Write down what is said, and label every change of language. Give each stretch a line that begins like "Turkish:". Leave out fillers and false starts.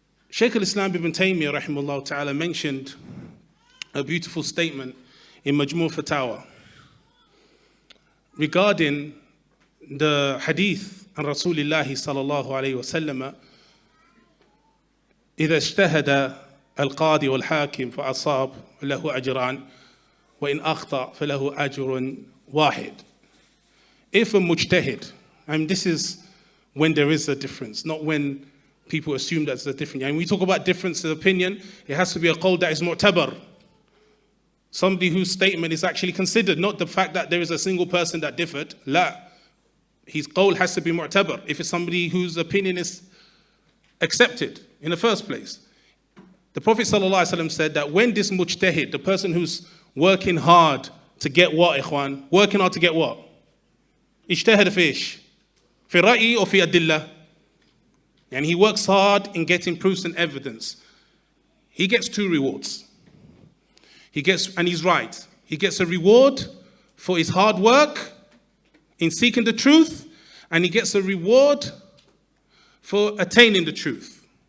English: Shaykh al-Islam ibn Taymiyyah rahimahullah ta'ala mentioned a beautiful statement in Majmu' Fatawa regarding the hadith
Arabic: عن رسول الله صلى الله عليه وسلم إذا اجتهد القاضي والحاكم فأصاب له أجران وإن أخطأ فله أجر واحد.
English: If a mujtahid, and this is when there is a difference, not when people assume that's a difference. And when we talk about difference of opinion, it has to be a qawl that is mu'tabar. Somebody whose statement is actually considered, not the fact that there is a single person that differed. La. His qawl has to be mu'tabar. If it's somebody whose opinion is accepted in the first place. The Prophet ﷺ said that when this mujtahid, the person who's working hard to get what, ikhwan? Working hard to get what?
Arabic: اجتهد في ايش؟ في رأي أو في أدلة.
English: And he works hard in getting proofs and evidence. He gets two rewards. And he's right. He gets a reward for his hard work in seeking the truth, and he gets a reward for attaining the truth.